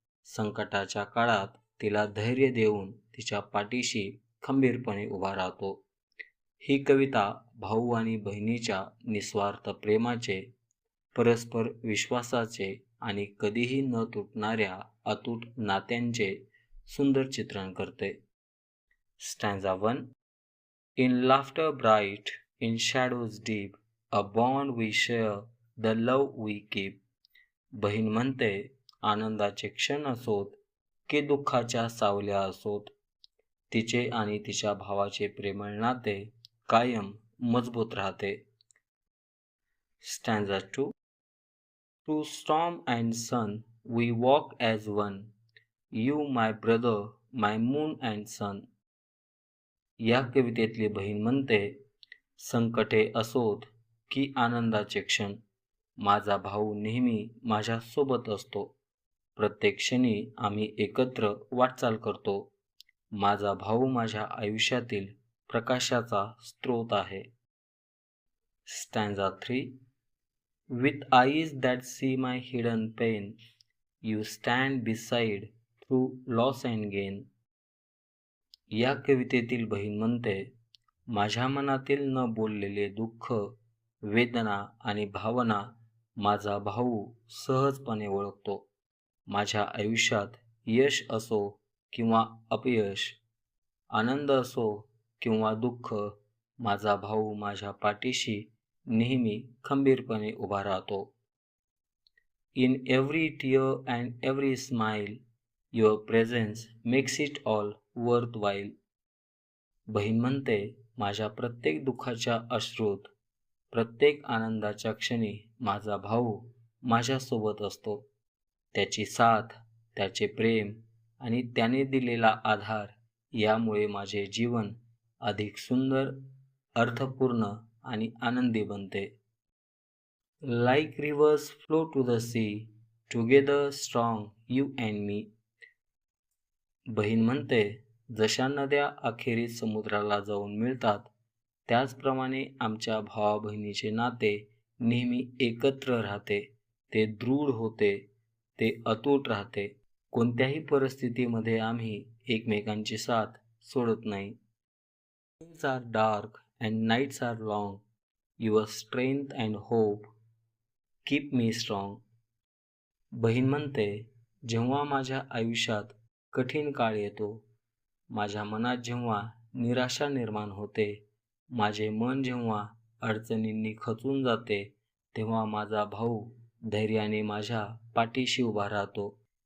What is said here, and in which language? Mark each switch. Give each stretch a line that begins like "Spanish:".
Marathi: संकटाच्या काळात तिला धैर्य देऊन तिच्या पाठीशी खंबीरपणे उभा राहतो. ही कविता भाऊ आणि बहिणीच्या निस्वार्थ प्रेमाचे, परस्पर विश्वासाचे आणि कधीही न तुटणाऱ्या अतूट नात्यांचे सुंदर चित्रण करते. स्टॅन्झा 1.
English: In laughter bright, in shadows deep, a bond we share, the love we keep.
Marathi: बहीण म्हणते, आनंदाचे क्षण असोत की दुःखाच्या सावल्या असोत, तिचे आणि तिच्या भावाचे प्रेमळ नाते कायम मजबूत राहते. स्टॅन्झा 2.
English: Through storm and sun, we walk as one. You, my brother, my moon and sun.
Marathi: या कवितेतली बहीण म्हणते, संकटे असोत की आनंदाचे क्षण, माझा भाऊ नेहमी माझ्या सोबत असतो. प्रत्येक क्षणी आम्ही एकत्र वाटचाल करतो. माझा भाऊ माझ्या आयुष्यातील प्रकाशाचा स्रोत आहे. स्टॅन्झा 3.
English: With eyes that see my hidden pain, you stand beside through loss and gain.
Marathi: या कवितेतील बहीण म्हणते, माझ्या मनातील न बोललेले दुःख, वेदना आणि भावना माझा भाऊ सहजपणे ओळखतो. माझ्या आयुष्यात यश असो किंवा अपयश, आनंद असो किंवा दुःख, माझा भाऊ माझ्या पाठीशी नेहमी खंबीरपणे उभा राहतो.
English: In every tear and every smile, your presence makes it all worthwhile.
Marathi: बहीण म्हणते, माझ्या प्रत्येक दुःखाच्या अश्रूत, प्रत्येक आनंदाच्या क्षणी माझा भाऊ माझ्यासोबत असतो. त्याची साथ, त्याचे प्रेम आणि त्याने दिलेला आधार यामुळे माझे जीवन अधिक सुंदर, अर्थपूर्ण आणि आनंदी बनते.
English: Like rivers flow to the sea, together strong you and me.
Marathi: बहीण म्हणते, जशा नद्या अखेरीस समुद्राला जाऊन मिळतात, त्याचप्रमाणे आमच्या भावा बहिणीचे नाते नेहमी एकत्र राहते. ते दृढ होते, ते अतूट राहते. कोणत्याही परिस्थितीमध्ये आम्ही एकमेकांची साथ सोडत नाही.
English: Days are dark and nights are long. Your strength and hope keep me strong.
Marathi: बहीण म्हणते, जेव्हा माझ्या आयुष्यात कठीण काळ येतो, माझ्या मनात जेव्हा निराशा निर्माण होते, माझे मन जेव्हा अडचणींनी खचून जाते, तेव्हा माझा भाऊ धैर्याने माझ्या पाठीशी उभा राहतो.